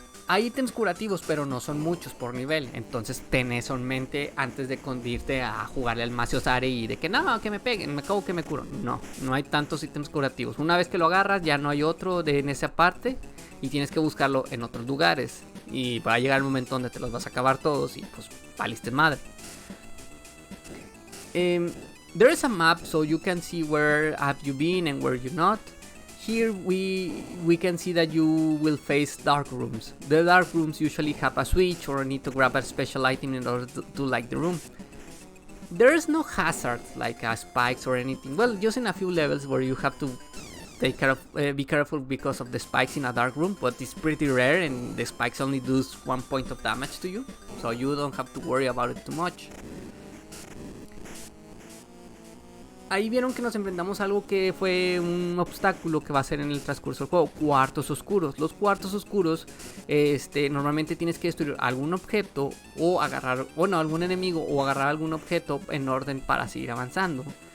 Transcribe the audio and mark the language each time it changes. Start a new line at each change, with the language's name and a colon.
Spanish: Hay ítems curativos, pero no son muchos por nivel. Entonces ten eso en mente antes de irte a jugarle al yousai y de que no, que me peguen, me cago que me curo. No hay tantos ítems curativos. Una vez que lo agarras ya no hay otro en esa parte y tienes que buscarlo en otros lugares. Y va a llegar el momento donde te los vas a acabar todos y pues valiste madre.
English: There is a map so you can see where have you been and where you not. Here we can see that you will face dark rooms. The dark rooms usually have a switch or need to grab a special item in order to like the room. There is no hazard like spikes or anything. Well, just in a few levels where you have to be careful because of the spikes in a dark room, but it's pretty rare and the spikes only do 1 point of damage to you, so you don't have to worry about it too much.
Spanish: Ahí vieron que nos enfrentamos a algo que fue un obstáculo que va a ser en el transcurso del juego, cuartos oscuros. Los cuartos oscuros, normalmente tienes que destruir algún objeto o agarrar, algún enemigo o agarrar algún objeto en orden para seguir avanzando.